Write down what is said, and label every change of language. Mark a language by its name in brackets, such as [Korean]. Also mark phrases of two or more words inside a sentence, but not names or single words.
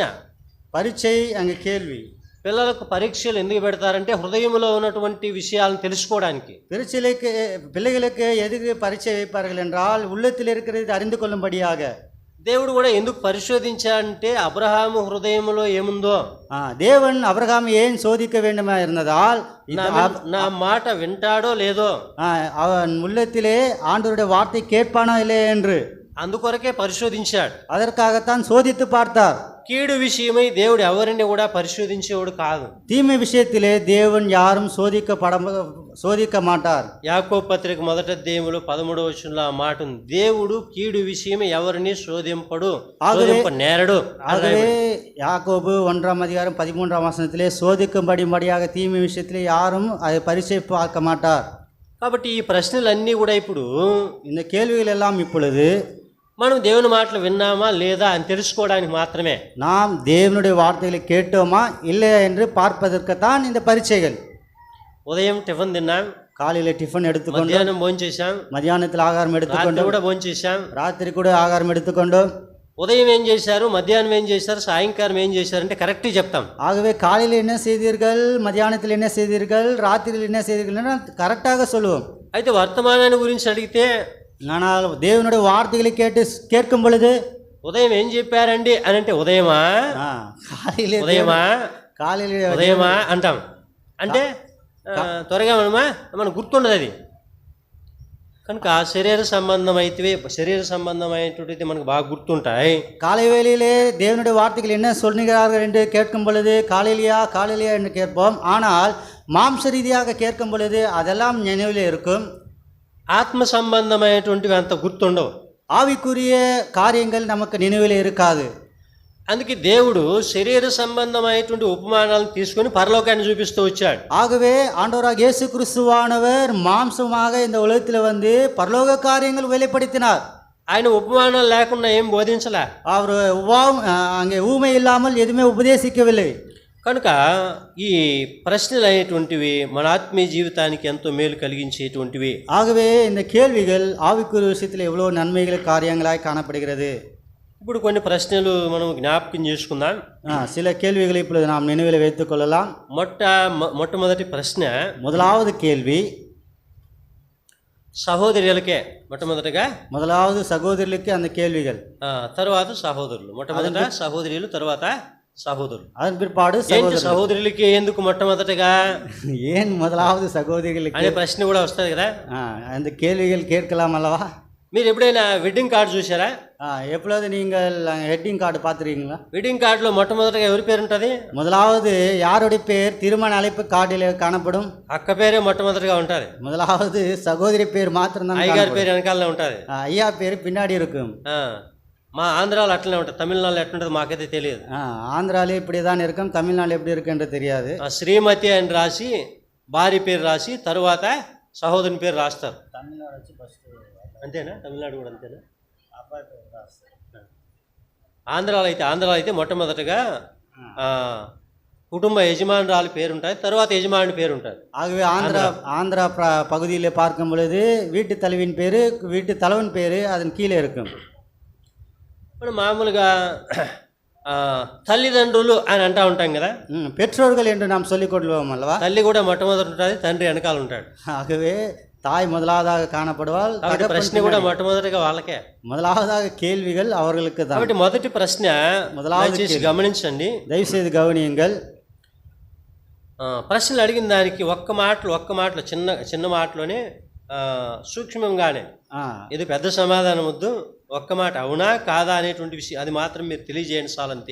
[Tamil] பரீட்சை அங்கே கேள்வி. [Telugu] పిల్లలకు పరీక్షలు ఎందుకు పెడతారంటే హృదయంలో ఉన్నటువంటి విషయాలను తెలుసుకోవడానికి. [Tamil] பிள்ளைகளுக்கு எதுக்கு பரீட்சை வைப்பார்கள் என்றால் உள்ளத்தில் இருக்கிறது அறிந்து கொள்ளும்படியாக. [Telugu] దేవుడు కూడా ఎందుకు పరిశోధించాడంటే అబ్రహాము హృదయంలో ఏముందో, [Tamil] தேவன் அபிரகாமை ஏன் சோதிக்க வேண்டுமா இருந்ததால் [Telugu] నా మాట వింటాడో లేదో, [Tamil] அவன் உள்ளத்திலே ஆண்டவருடைய வார்த்தை கேட்பானா இல்லை என்று [Telugu] అందుకొరకే పరిశోధించాడు. [Tamil] அதற்காகத்தான் சோதித்து பார்த்தார். [Telugu] కీడు విషయమై దేవుడు ఎవరిని కూడా పరిశోధించేవాడు కాదు. [Tamil] தீமை விஷயத்திலே தேவன் யாரும் சோதிக்க மாட்டார். [Telugu] యాకోబు పత్రిక 1వ అధ్యాయంలో 13వ వచనంలో ఆ మాట ఉంది. దేవుడు కీడు విషయమై ఎవరిని నేరడు. [Tamil] ஆகவே யாக்கோபு 1ஆம் அதிகாரம் 13ஆம் வசனத்திலே சோதிக்கும்படியாக தீமை விஷயத்திலே யாரும் அதை பரிசை பார்க்க மாட்டார். [Telugu] కాబట్టి ఈ ప్రశ్నలన్నీ కూడా ఇప్పుడు [Tamil] இந்த கேள்விகள் எல்லாம் இப்பொழுது [Telugu] మనం దేవుని మాటలు విన్నామా లేదా అని తెలుసుకోవడానికి మాత్రమే. [Tamil] நாம் தேவனுடைய வார்த்தைகளை கேட்டோமா இல்லையா என்று பார்ப்பதற்குத்தான் இந்த பரீட்சைகள். [Telugu] ఉదయం టిఫిన్ తిన్నాం, [Tamil] காலையில டிஃபன் எடுத்துக்கொண்டோம், [Telugu] మధ్యాహ్నం భోంచేశాం, [Tamil] மத்தியானத்தில் ஆகாரம் [Telugu] రాత్రి [Tamil] எடுத்துக்கொண்டோம், [Telugu] కూడా భోంచేశాం. [Tamil] ராத்திரி கூட ஆகாரம் எடுத்துக்கொண்டோம். [Telugu] ఉదయం ఏం చేశారు, మధ్యాహ్నం ఏం చేశారు, సాయంకాలం ఏం చేశారంటే కరెక్ట్గా చెప్తాం. [Tamil] ஆகவே காலையில் என்ன செய்தீர்கள், மத்தியானத்தில் என்ன செய்தீர்கள், ராத்திரியில் என்ன செய்தீர்கள் கரெக்டாக சொல்லுவோம். [Telugu] అయితే వర్తమానాన్ని గురించి అడిగితే, [Tamil] ஆனால் தேவனுடைய வார்த்தைகளை கேட்கும் பொழுது [Telugu] ఉదయం ఏం చెప్పారండి అని అంటే ఉదయమా [Tamil] காலையிலே [Telugu] ఉదయమా అంటాం. అంటే త్వరగా మనకు గుర్తుండదు అది. కనుక శరీర సంబంధమైనటువంటిది మనకు బాగా గుర్తుంటాయి. [Tamil] காலை வேளையிலே தேவனுடைய வார்த்தைகள் என்ன சொல்லுகிறார்கள் என்று கேட்கும் பொழுது காலையிலையா என்று கேட்போம். ஆனால் மாம்ச ரீதியாக கேட்கும் பொழுது அதெல்லாம் நினைவிலே இருக்கும். [Telugu] ఆత్మ సంబంధమైనటువంటివి అంత గుర్తుండవు. [Tamil] ஆவிக்குரிய காரியங்கள் நமக்கு நினைவிலே இருக்காது. [Telugu] అందుకే దేవుడు శరీర సంబంధమైనటువంటి ఉపమానాలను తీసుకొని పరలోకాన్ని చూపిస్తూ వచ్చాడు. [Tamil] ஆகவே ஆண்டவராக இயேசு கிறிஸ்துவானவர் மாம்சமாக இந்த உலகத்தில் வந்து பரலோக காரியங்கள் வெளிப்படுத்தினார். [Telugu] ఆయన ఉపమానాలు లేకుండా ఏం బోధించలే. [Tamil] அவர் அங்கே ஊமை இல்லாமல் எதுவுமே உபதேசிக்கவில்லை. [Telugu] కనుక ఈ ప్రశ్నలు అనేటువంటివి మన ఆత్మీయ జీవితానికి ఎంతో మేలు కలిగించేటువంటివి. [Tamil] ஆகவே இந்த கேள்விகள் ஆவிக்குரிய விஷயத்தில் எவ்வளோ நன்மைகள் காரியங்களாய் காணப்படுகிறது. [Telugu] ఇప్పుడు కొన్ని ప్రశ్నలు మనం జ్ఞాపకం చేసుకుందాం. [Tamil] சில கேள்விகளை இப்பொழுது நாம் நினைவில் வைத்துக் கொள்ளலாம். [Telugu] మొట్టమొదటి ప్రశ్న, [Tamil] முதலாவது கேள்வி [Telugu] సహోదరులకే. [Tamil] முதலாவது சகோதரிகளுக்கு அந்த கேள்விகள், [Telugu] తర్వాత సహోదరులు. మొట్టమొదట సహోదరులు, తర్వాత సహోదరులు. [Tamil] அதன் பிற்பாடு [Telugu] సహోదరులకి ఎందుకు మొట్టమొదటగా [Tamil] ஏன் முதலாவது சகோதரிகளுக்கு [Telugu] అనే ప్రశ్న కూడా వస్తుంది కదా. [Tamil] அந்த கேள்விகள் கேட்கலாம் அல்லவா? [Telugu] మీరు ఎప్పుడైనా [English] wedding card [Telugu] చూసారా? [Tamil] எப்பொழுது நீங்கள் [English] wedding card [Tamil] பார்த்துருக்கீங்களா? [Telugu] వెడ్డింగ్ కార్డులో మొట్టమొదటిగా ఎవరి పేరు ఉంటుంది? [Tamil] முதலாவது யாருடைய பேர் திருமண அழைப்பு கார்டில் காணப்படும்? [Telugu] అక్క పేరే మొట్టమొదటిగా ఉంటుంది. [Tamil] முதலாவது சகோதரி பேர் மாத்திரம். [Telugu] అయ్యగారి పేరు వెనకాలనే ఉంటుంది. [Tamil] ஐயா பேர் பின்னாடி இருக்கும். [Telugu] మా ఆంధ్రాలో అట్లనే ఉంటుంది. తమిళనాడులో ఎట్లుంటుంది మాకైతే తెలియదు. [Tamil] ఆంధ్రాలో இப்படி தான் இருக்கும், தமிழ்நாடு எப்படி இருக்குன்னு தெரியாது. [Telugu] శ్రీమతి అని రాసి భార్య పేరు రాసి తరువాత సహోదరుని పేరు రాస్తారు. అంతేనా? తమిళనాడు కూడా అంతేనా? ఆంధ్రాలో అయితే మొట్టమొదటగా కుటుంబ యజమానురాలి పేరు ఉంటుంది, తర్వాత యజమాని పేరు ఉంటుంది. [Tamil] ஆகவே ஆந்திரா பகுதியில் பார்க்கும் பொழுது வீட்டு தலைவின் பேர், வீட்டு தலைவன் பேர் அதன் கீழே இருக்கும். [Telugu] మనం మామూలుగా తల్లిదండ్రులు అని అంటూ ఉంటాం కదా. [Tamil] பெற்றோர்கள் என்று நாம் சொல்லிக் கொள்வோம் அல்லவா? [Telugu] తల్లి కూడా మొట్టమొదటి ఉంటుంది, తండ్రి వెనకాల ఉంటాడు. [Tamil] ஆகவே தாய் முதலாவதாக காணப்படுவாள். [Telugu] ప్రశ్న కూడా మొట్టమొదటిగా వాళ్ళకే. [Tamil] முதலாவதாக கேள்விகள் அவர்களுக்கு தான். [Telugu] కాబట్టి మొదటి ప్రశ్న చేసి గమనించండి, దయచేసి గమనించండి. ప్రశ్నలు అడిగిన దానికి ఒక్క మాటలో చిన్న మాటలోనే సూక్ష్మంగానే, ఇది పెద్ద సమాధానం వద్దు, ఒక్క మాట అవునా కాదా అనేటువంటి విషయం అది మాత్రం మీరు తెలియజేయండి చాలంతే.